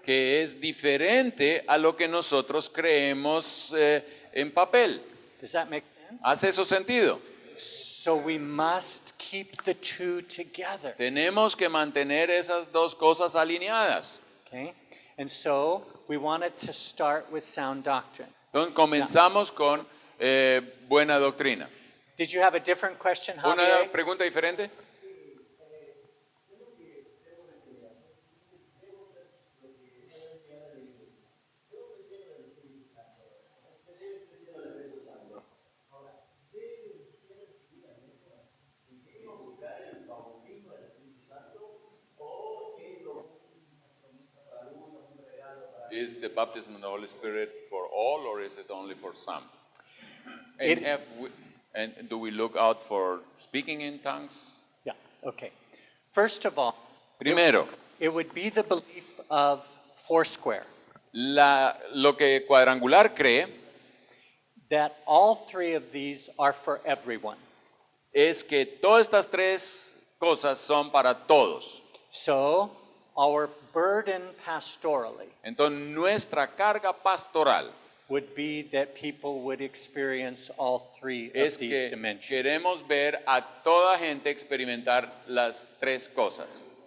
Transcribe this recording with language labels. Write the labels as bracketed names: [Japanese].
[Spanish] que es diferente a lo que nosotros creemos en papel. [English] Does that make sense? [Spanish] ¿Hace eso sentido? [English] So we must keep the two together. [Spanish] Tenemos que mantener esas dos cosas alineadas. [English] Okay? And so we wanted to start with sound doctrine. [Spanish] Entonces, comenzamos con buena doctrina. [English] Did you have a different question, [Spanish] ¿Una [English] Javier? [Spanish] pregunta diferente? [English] Is the baptism of the Holy Spirit for all, or is it only for some? And, It- and do we look out for speaking in tongues? Yeah, okay. First of all, [Spanish] Primero, [English] it would be the belief of Foursquare [Spanish] lo que Cuadrangular cree [English] that all three of these are for everyone. [Spanish] es que todas estas tres cosas son para todos. [English] So, our burden pastorally [Spanish] Entonces, nuestra carga pastoral [English] would be that people would experience all three of [Spanish] es [English] these [Spanish] que [English] dimensions. [Spanish] queremos ver a toda gente experimentar las tres cosas.